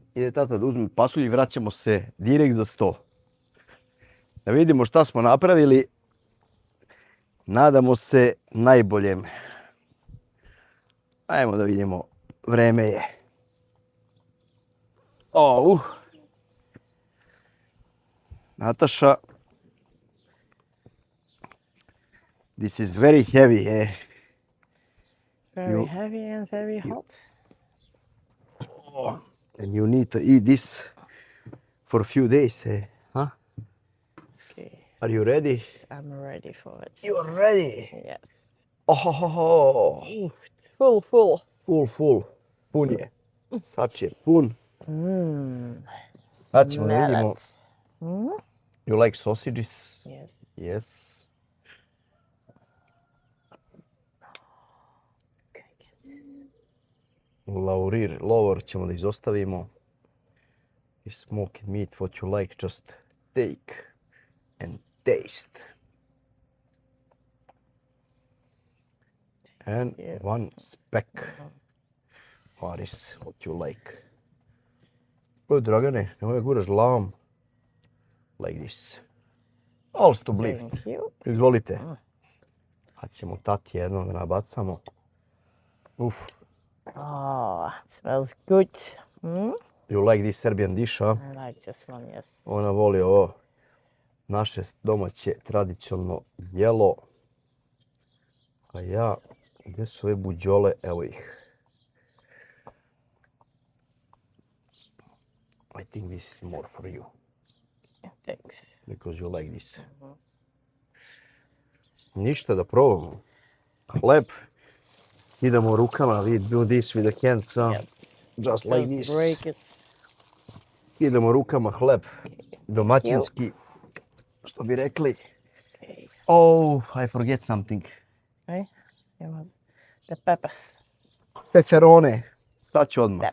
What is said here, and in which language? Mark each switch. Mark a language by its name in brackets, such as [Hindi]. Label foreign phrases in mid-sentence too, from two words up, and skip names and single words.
[Serbian] Ide tata da uzme pasulj i vraćamo se direkt za sto. Da vidimo šta smo napravili. Nadamo se najboljem. Ajmo da vidimo. Vreme je. Nataša. [English] This is very heavy, eh? Very heavy and very hot. And you need to eat this for a few days, eh? Huh? Okay, Are you ready? I'm ready for it. You are ready. Yes. Oh, Full. full. [Serbian] Pun je. Sač je pun. Sad ćemo da [English] Smell [Serbian] vidimo. [English] it. Mm? You like sausages? Yes. [Serbian] Yes. Lower ćemo da izostavimo. [English] I smoked meat, what you like, just take and taste. And one speck. What is what you like? Good, [Serbian] Dragane, nemoj guraš glavom. [English] Like this. All stop lift. Thank you. [Serbian] Izvolite. Pa ćemo tati jedno da nabacamo. Uf. [English] Oh, it smells good. Mm? You like this Serbian dish, huh? I like this one, yes. [Serbian] Ona voli ovo naše domaće tradicionalno jelo. A ja, gdje su ove buđole? Evo ih. [English] I think this is more for you. Thanks. Because you like this. [Serbian] Ništa, da probamo. Hleb. Idemo rukama, [English] we do this with the hands, huh? Yep. Just like Don't this. break it. [Serbian] Idemo rukama, hleb. Domaćinski. Što bi rekli. [English] Okay. Oh, I forget something. Right? You want the peppers. [Serbian] Peperone. Sad ću odmah.